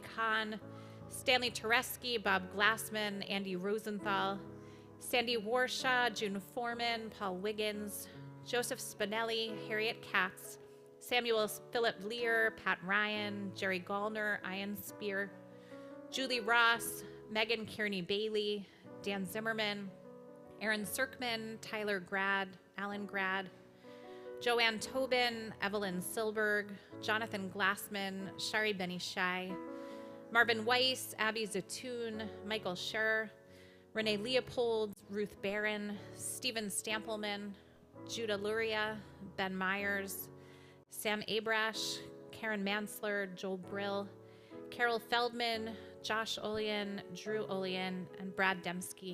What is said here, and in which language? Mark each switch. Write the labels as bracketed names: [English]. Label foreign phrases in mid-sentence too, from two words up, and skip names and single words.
[English] Kahn, Stanley Tereski, Bob Glassman, Andy Rosenthal, Sandy Warshaw, June Foreman, Paul Wiggins, Joseph Spinelli, Harriet Katz, Samuel Philip Lear, Pat Ryan, Jerry Gallner, Ian Spear, Julie Ross, Megan Kearney Bailey, Dan Zimmerman, Aaron Serkman, Tyler Grad, Alan Grad, Joanne Tobin, Evelyn Silberg, Jonathan Glassman, Shari Benny Shai, Marvin Weiss, Abby Zatoon, Michael Scher, Renee Leopold, Ruth Barron, Stephen Stampelman, Judah Luria, Ben Myers, Sam Abrash, Karen Mansler, Joel Brill, Carol Feldman, Josh Olian, Drew Olian, and Brad Dembski.